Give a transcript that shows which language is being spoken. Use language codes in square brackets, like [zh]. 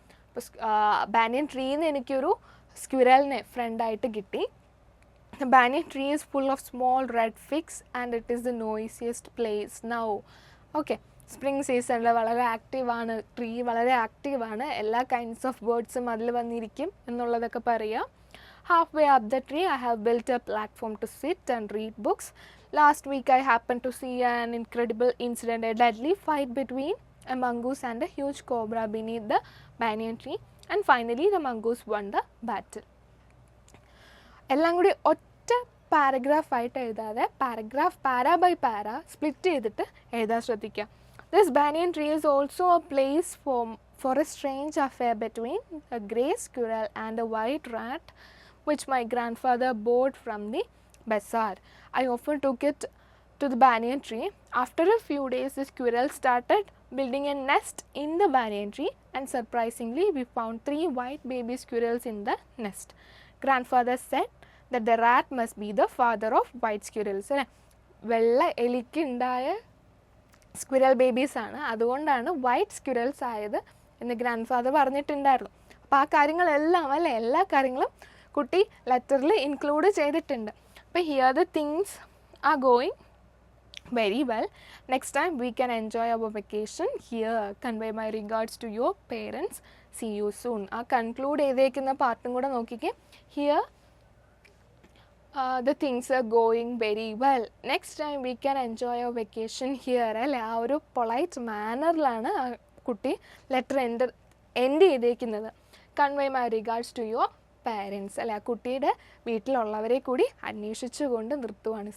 [ml] അപ്പോൾ ബാനിയൻ ട്രീന്ന് എനിക്കൊരു സ്ക്വിറലിനെ ഫ്രണ്ടായിട്ട് കിട്ടി. [en] The banyan tree is full of small red figs and it is the noisiest place now. [ml] Okay, spring സീസണിൽ വളരെ ആക്റ്റീവാണ് tree, വളരെ ആക്റ്റീവാണ്. എല്ലാ കൈൻഡ്സ് ഓഫ് ബേർഡ്സും അതിൽ വന്നിരിക്കും എന്നുള്ളതൊക്കെ പറയാം. [en] Half way up the tree I have built a platform to sit and read books. Last week I happen to see an incredible incident, a deadly fight between a mongoose and a huge cobra beneath the banyan tree and finally the mongoose won the battle. [ml] എല്ലാം കൂടി ഒറ്റ പാരഗ്രാഫായിട്ട് എഴുതാതെ പാര by പാര split ചെയ്തിട്ട് എഴുതാൻ ശ്രദ്ധിക്കുക. [en] This banyan tree is also a place for a strange affair between a grey squirrel and a white rat which my grandfather bought from the bazaar. I often took it to the banyan tree. After a few days, the squirrel started building a nest in the banyan tree and surprisingly we found 3 white baby squirrels in the nest. Grandfather said that the rat must be the father of white squirrels. [ml] വെള്ള എലിക്കുണ്ടായ squirrel babies ആണ്, അതുകൊണ്ടാണ് white squirrels ആയത് എന്ന് grand father പറഞ്ഞിട്ടുണ്ടായിരുന്നു. അപ്പോൾ ആ കാര്യങ്ങളെല്ലാം എല്ലാ കാര്യങ്ങളും കുട്ടി ലെറ്ററിൽ ഇൻക്ലൂഡ് ചെയ്തിട്ടുണ്ട്. [en] അപ്പോൾ here the things are going very well. Next time we can enjoy our vacation here. Convey my regards to your parents. See you soon. [ml] ആ കൺക്ലൂഡ് ചെയ്തേക്കുന്ന പാർട്ടും കൂടെ നോക്കിക്കേ. [en] Here the things are going very well. Next time we can enjoy our vacation here. [ml] അല്ലേ, ആ ഒരു polite മാനറിലാണ് ആ കുട്ടി ലെറ്റർ എൻഡ് ചെയ്തേക്കുന്നത്. [en] Convey my regards to your parents. [ml] അല്ലേ, ആ കുട്ടിയുടെ വീട്ടിലുള്ളവരെ കൂടി അന്വേഷിച്ചുകൊണ്ട് നിർത്തുവാണ്.